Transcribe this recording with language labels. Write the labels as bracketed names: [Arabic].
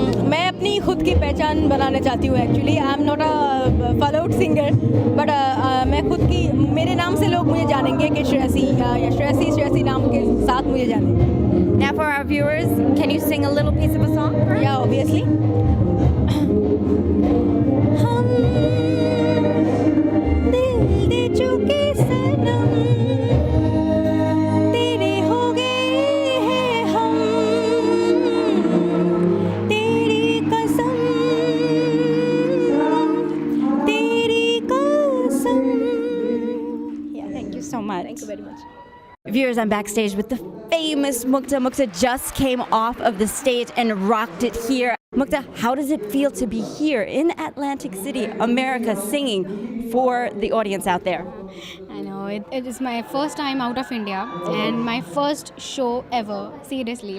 [Hindi] मैं अपनी खुद की पहचान बनाना चाहती हूँ actually. [English] I am not a followed singer but [Hindi] मैं खुद की, मेरे नाम से लोग मुझे जानेंगे कि श्रेयसी या श्रेयसी नाम के साथ मुझे जानेंगे. [English] Now, for our viewers, can you sing a little piece of a song? Yeah, obviously. [Hindi] हम दिल दे चुके सनम तेरे हो गए हैं हम तेरी कसम तेरी कसम. [English] Yeah, thank you so much. Thank you very much. Viewers, I'm backstage with the famous Mukta. Mukta just came off of the stage and rocked it here. Mukta, how does it feel to be here in Atlantic City, America, singing for the audience out there? I know, it is my first time out of India and my first show ever, seriously.